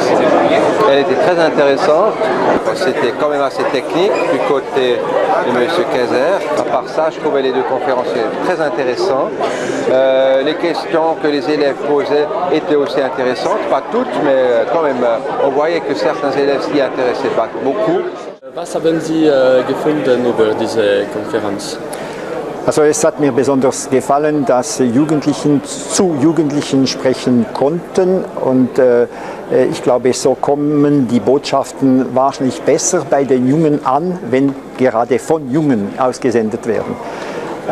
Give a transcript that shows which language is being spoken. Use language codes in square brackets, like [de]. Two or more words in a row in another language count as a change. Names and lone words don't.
[fr] Elle était très intéressante, c'était quand même assez technique du côté de M. Kaiser. À part ça, je trouvais les 2 conférenciers très intéressants. Les questions que les élèves posaient étaient aussi intéressantes, pas toutes, mais quand même, on voyait que certains élèves s'y intéressaient pas beaucoup. [de] Was haben Sie gefunden über diese Konferenz? Also es hat mir besonders gefallen, dass Jugendlichen zu Jugendlichen sprechen konnten und ich glaube, so kommen die Botschaften wahrscheinlich besser bei den Jungen an, wenn gerade von Jungen ausgesendet werden.